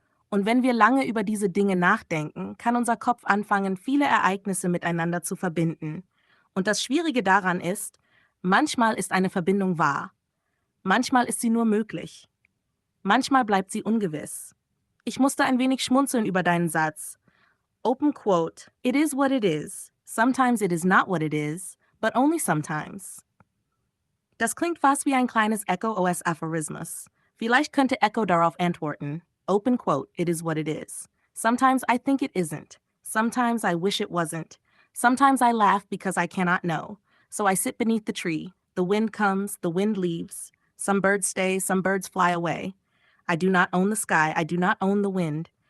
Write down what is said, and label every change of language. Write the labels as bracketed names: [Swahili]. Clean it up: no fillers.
[German] Und wenn wir lange über diese Dinge nachdenken, kann unser Kopf anfangen, viele Ereignisse miteinander zu verbinden. Und das Schwierige daran ist, manchmal ist eine Verbindung wahr. Manchmal ist sie nur möglich. Manchmal bleibt sie ungewiss. Ich musste ein wenig schmunzeln über deinen Satz. [English] Open quote, it is what it is. Sometimes it is not what it is, but only sometimes. [German] Das klingt fast wie ein kleines Echo-OS-Aphorismus. Vielleicht könnte Echo darauf antworten. [English] Open quote, it is what it is. Sometimes I think it isn't. Sometimes I wish it wasn't. Sometimes I laugh because I cannot know. So I sit beneath the tree. The wind comes, the wind leaves. Some birds stay, some birds fly away. I do not own the sky, I do not own the wind.